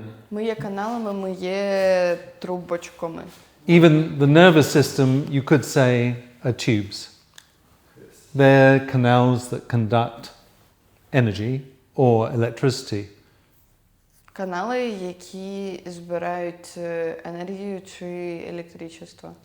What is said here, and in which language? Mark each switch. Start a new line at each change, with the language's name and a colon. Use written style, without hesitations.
Ukrainian: Ми є каналами, ми є трубочками.
English: Even the nervous system, you could say, are tubes. They're canals that conduct energy or electricity.
Ukrainian: Канали, які збирають енергію чи електричество.